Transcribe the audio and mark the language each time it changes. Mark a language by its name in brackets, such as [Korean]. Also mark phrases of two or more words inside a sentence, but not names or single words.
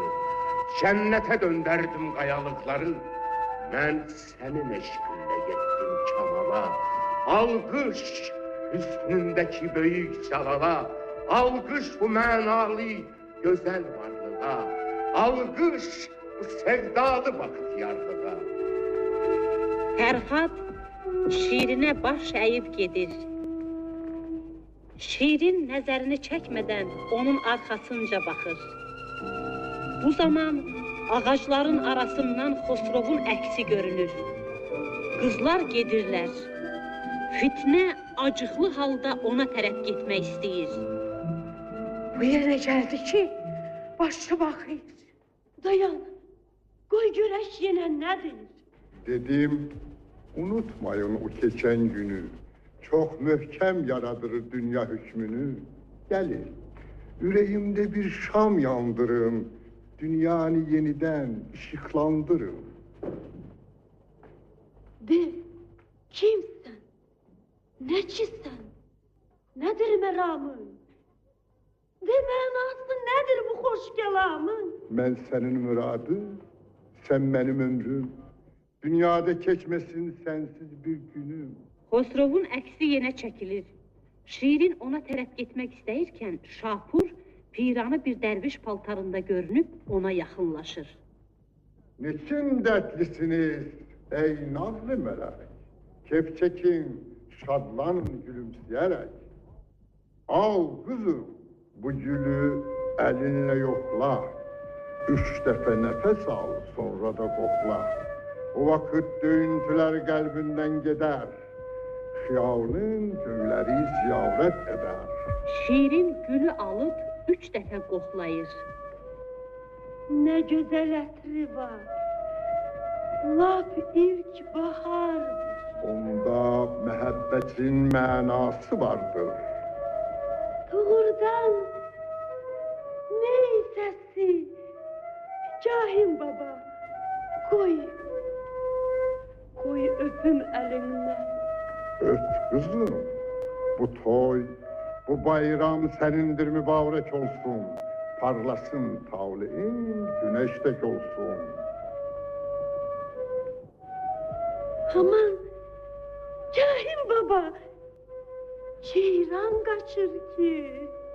[Turkish] Cennete döndürdüm kayalıkları. Ben senin eşkinle gittim kemala. Alkış hüsnündeki büyük celala. Alkış bu menalı güzel varlığa. Alkış bu sevdalı bahtiyarlığa. [Azerbaijani] Fərhad şiirinə baş əyib gedir. Şiirin nəzərini çəkmədən onun arxasınca baxır. Bu zaman ağacların arasından Xosrovun əksi görünür. Qızlar gedirlər. Fitnə acıqlı halda ona tərəf getmək istəyir. Bu yerə gəldi ki, başı baxır. Dayan, qoy görək yenə nədir? [Turkish] Dedim, unutmayın o geçen günü. Çok möhkem yaradır dünya hükmünü. Gelin, yüreğimde bir şam yandırın. Dünyanı yeniden ışıklandırın. [Azerbaijani] De, kimsən? Nəçisən? Nədir məramın? De, mənası nədir bu xoş kəlamın? [Turkish] Ben senin müradı, sen benim ömrüm. Dünyada keçmesin sensiz bir günüm. [Azerbaijani] Xosrovun əksi yenə çəkilir. Şiirin ona tərəf getmək istəyirkən Şapur piranı bir dərviş paltarında görünüb ona yaxınlaşır. [Turkish] Niçin dertlisiniz ey nazlı melek? Kepçekin, şadlanın gülümseyerek. Al kızım bu gülü elinle yokla. 3 defa nefes al sonra da kokla. O vakit döyüntüler kalbinden gider. [Azerbaijani] Xiyalın göyləri ziyarət edər. Şiirin gülü alıb 3 dəfə qoxlayır. Nə gözəl ətri var. Lap ilk bahardır. Onda məhəbbətin mənası vardır. Doğrudan ney səsi? Cahim baba, qoy öpüm əlindən. [Turkish] Öt kızım, bu toy Bu bayram senindir mübarek olsun. Parlasın tavlein, güneştek olsun. Aman, Kahir baba, ceyran kaçır ki.